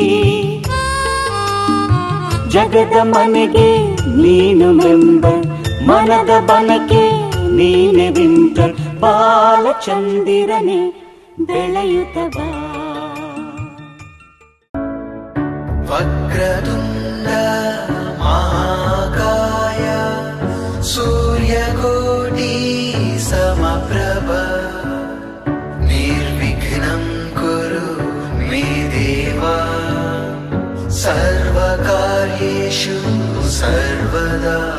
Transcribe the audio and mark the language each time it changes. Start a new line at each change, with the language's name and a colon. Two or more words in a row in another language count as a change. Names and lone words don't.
Kannada: ಜಗದ ಮನೆಗೆ ನೀನು ಮೆಂಬರ್, ಮನದ ಬನಕೆ ನೀನೆ ವಿಂಟರ್. ಬಾಲಚಂದಿರನೆ ಬೆಳೆಯುತ್ತ ಬಾ.
Sanskrit: ವಕ್ರತುಂಡ ಮಹಾಕಾಯ ಸೂರ್ಯಕೋಟಿ ಸಮಪ್ರಭ ನಿರ್ವಿಘ್ನಂ ಕುರು ಮೇ ದೇವ ಸರ್ವಕಾರ್ಯೇಷು ಸರ್ವದಾ.